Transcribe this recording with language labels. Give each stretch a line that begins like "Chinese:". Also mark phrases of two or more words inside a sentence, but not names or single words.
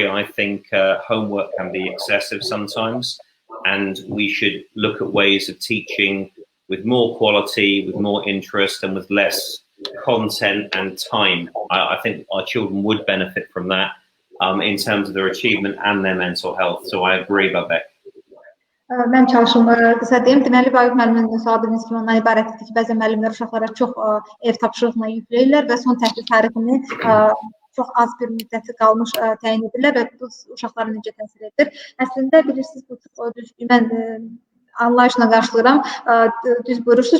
English: I think homework can be excessive sometimes, and we should look at ways of teaching with more quality, with more interest, and with less content and time. I think our children would benefit from that in terms of their achievement and their mental health. So I agree, Babek.
Azerbaijani: Mən çalışım qısa deyim. Deməli, Vaqif müəllimin sual dediyiniz kimi ondan ibarətdir ki, bəzən müəllimlər uşaqlara çox ev tapşırığına yükləyirlər və son təhsil tarixini çox az bir müddəti qalmış təyin edirlər və bu uşaqlara necə təsir edir. Əslində, bilirsiniz, bu düzgün mən anlayışla qarşılayıram, düz buyurursunuz.